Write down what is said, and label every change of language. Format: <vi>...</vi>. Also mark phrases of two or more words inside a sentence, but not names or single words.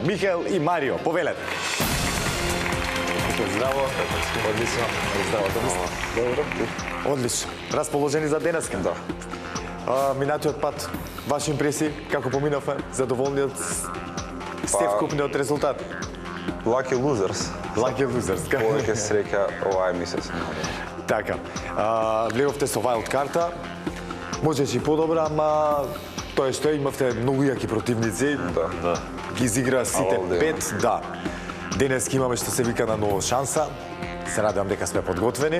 <mk>Михаел и Марио, повелете. Здраво. Одлично. Здраво, добро. Одлично. Расположени за денеска? Да. Минатиот пат, ваши импресии, како поминавме, задоволни од вкупниот резултат?</mk> <en>Lucky losers. Lucky losers.</en> <mk>Повеќе среќа овај месец. Така. Влеговте со wild карта. Можеше и подобра, ама тоа што имавте многу јаки противници. Да. Ги изигра сите Ало, 5, да. Денес имаме што се вика на нова шанса. Се надевам дека сме подготвени.</mk>